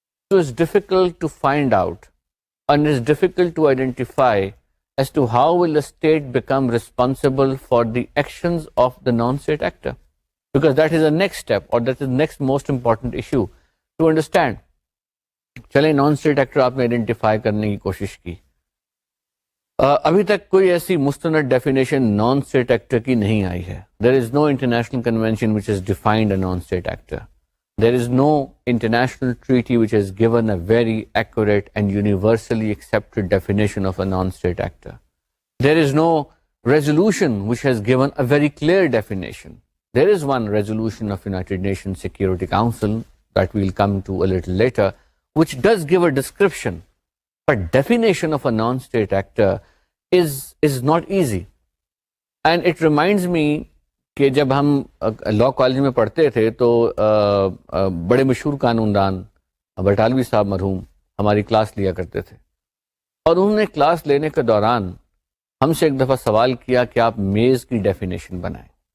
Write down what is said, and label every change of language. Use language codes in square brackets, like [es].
[en] So it's difficult to find out, and it's difficult to identify as to how will a state become responsible for the actions of the non-state actor, because that is the next step, or that is the next most important issue to understand. [ur] چلیں non state actor آپ نے identify کرنے کی کوشش کی. ابھی تک کوئی ایسی مستند ڈیفینیشن نان اسٹیٹ ایکٹر کی نہیں آئی ہے. [en] There is no international convention which has defined a non state actor. There is no international treaty which has given a very accurate and universally accepted definition of a non state actor. There is no resolution which has given a very clear definition. There is one resolution of United Nations Security Council that we'll come to a little later, which does give a description, but definition of a non-state actor is not easy. And it reminds me [ur] کہ جب ہم law college میں پڑھتے تھے تو بڑے مشہور قانون دان بٹالوی صاحب مرحوم ہماری کلاس لیا کرتے تھے، اور انہوں نے کلاس لینے کے دوران ہم سے ایک دفعہ سوال کیا کہ آپ میز کی ڈیفینیشن بنائیں.